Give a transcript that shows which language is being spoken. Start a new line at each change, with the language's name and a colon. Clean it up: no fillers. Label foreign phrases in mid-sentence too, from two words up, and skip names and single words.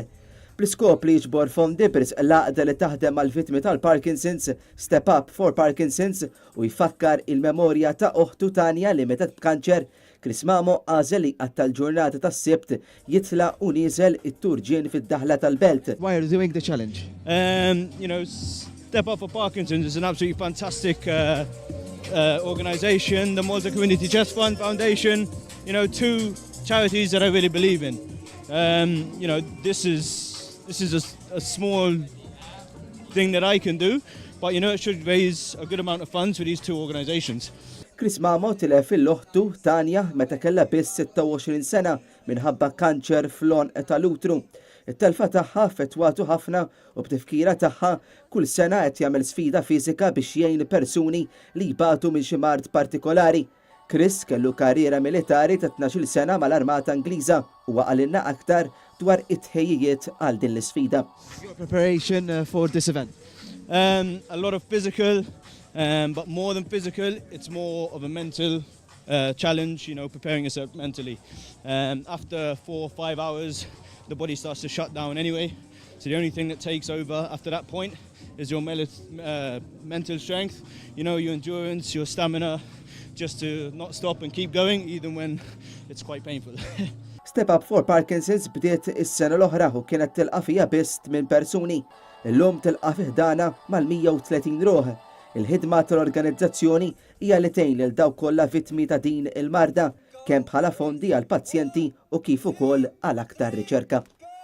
Maltese: Bl-iskop li jiġbor fondi b'risq laqda li taħdem mal-vittmi tal-Parkinson's, Step Up for Parkinson's u jfakkar il-memorja ta' oħtu Tanja li metet b'kanċer, Chris Mamo għażel li għatta l-ġurnata tas-sibt jitla u nieżel it-turġien fid-daħla tal-belt.
English: Why are you doing the challenge? Step Up for Parkinson's is an absolutely fantastic organisation. The Malta Community Chest Fund Foundation, two charities that I really believe in. This is a small thing that I can do, but it should raise a good amount of funds for these two organisations.
Maltese: Chris Mamo tilef il-loħtu Tanja meta kellha biss 26 sena minħabba kanċer fl-on tal-utru. It-telfa tagħha fetwatu ħafna u b'tifkira tagħha kull sena qed jagħmel sfida fiżika biex jgħin persuni li jbatu minn xi mard partikolari. Chris kellu karriera militari ta' 12 sena mal-Armata Ingliża u għalilna aktar dwar it-tħejjiet għal din l-isfida.
English: Your preparation for this event? A lot of physical, but more than physical, it's more of a mental challenge, preparing yourself mentally. After 4 or 5 hours, the body starts to shut down anyway. So the only thing that takes over after that point is your mental strength, your endurance, your stamina, just to not stop and keep going, even when it's quite painful.
Maltese: Step Up for Parkinson's bdiet is-sena l-oħra u kienet tilqa' fiha biss 8 persuni. Illum tilqa' fiħdana mal-130 ruħ. Il-ħidma tal-organizzazzjoni hija li tgħin lil dawk kollha vittmi ta' din il-marda kemm bħala fondi għal pazjenti u kif ukoll għal aktar riċerka.